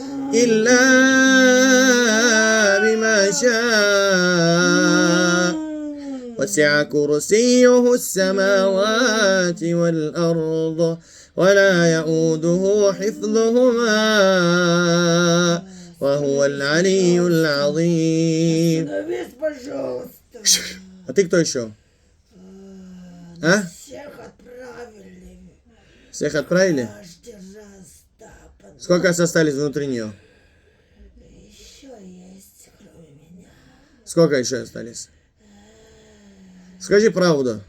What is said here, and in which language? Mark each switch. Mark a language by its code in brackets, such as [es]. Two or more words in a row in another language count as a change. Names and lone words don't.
[ar] وسع كرسيه السماوات والأرض ولا يؤوده حفظهما وهو العلي العظيم. [ru] Остановись, пожалуйста. А ты кто еще? А? Всех отправили. Всех отправили? Каждый раз, да. Сколько остались внутри нее? Еще есть, кроме меня. Сколько еще остались? Скажи правду.